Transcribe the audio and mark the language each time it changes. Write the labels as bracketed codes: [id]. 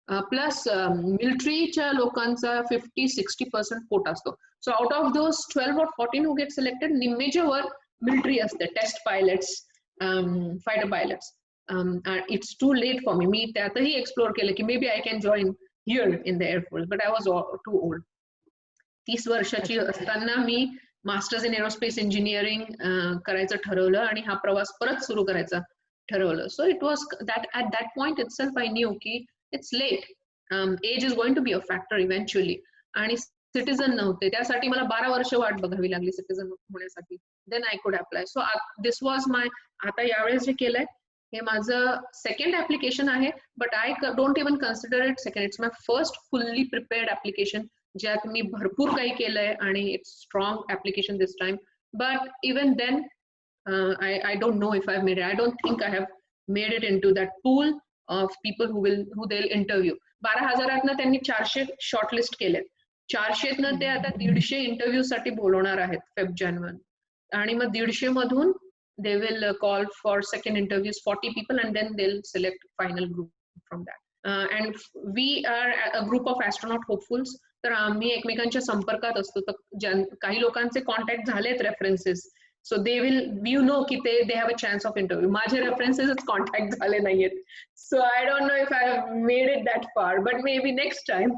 [mr] Plus मिलिटरीच्या लोकांचा 50-60% कोटा असतो. [en] so out of those 12 or 14 who get selected [mr] निम्मेच्या वर मिलिटरी असते. [en] Test pilots, fighter pilots. It's too late for me. [mr] मी त्यातही एक्सप्लोर केलं की [en] Maybe I can join here in the Air Force, but I was too old. [mr] 30 वर्षाची अच्छा. असताना मी masters in aerospace engineering करायचं ठरवलं आणि हा प्रवास परत सुरू करायचा ठरवलं. [en] So it was that at that point itself I knew की it's late. Age is going to be a factor eventually. [mr] आणि सिटीजन नव्हते, त्यासाठी मला 12 वर्ष वाट बघावी लागली सिटीजन होण्यासाठी. [en] Then I could apply. So this was my, [mr] आता यावेळेस जे केलंय हे माझं सेकंड ऍप्लिकेशन आहे, [en] But I don't even consider it second. It's my first fully prepared application, [mr] ज्यात मी भरपूर काही केलंय आणि [en] It's strong application this time. But even then I don't know if I've made it. I don't think I have made it into that pool of people who they'll interview. [mr] 12,000 त्यांनी 400 shortlist केलेत. 400 ते आता 150 interview साठी बोलवणार आहेत फेब-जानेवारी. आणि मग 150 मधून [en] they will call for second interviews 40 people and then they'll select final group from that. And we are a group of astronaut hopefuls. [mr] तर आम्ही एकमेकांच्या संपर्कात असतो. तर काही लोकांचे कॉन्टॅक्ट झालेत, references. [en] So they will, you know की they have a chance of interview. [mr] माझे रेफरन्सेसच कॉन्टॅक्ट झाले नाहीयेत. [en] So I don't know if I have made it that far, but maybe next time.